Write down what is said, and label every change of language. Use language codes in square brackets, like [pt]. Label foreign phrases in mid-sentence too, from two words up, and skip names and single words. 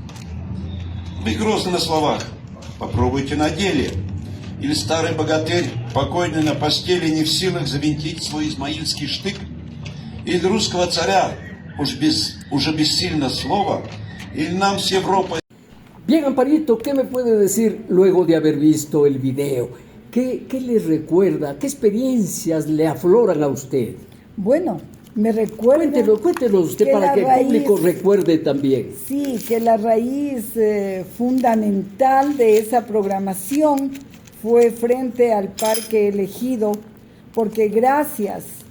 [ru] Вы грозны на словах, попробуйте на деле. Или старый богатырь, покойный на постели, не в силах завинтить свой измаильский штык? Или русского царя, уже бессильно слово, или нам с Европой... [es] Bien, Amparito, ¿qué me puede decir luego de haber visto el video? ¿Qué le recuerda? ¿Qué experiencias le afloran a usted? Bueno, me recuerda... Cuéntenos usted para que el público recuerde también. Sí, que la raíz fundamental de esa programación fue frente al Parque Elegido, porque gracias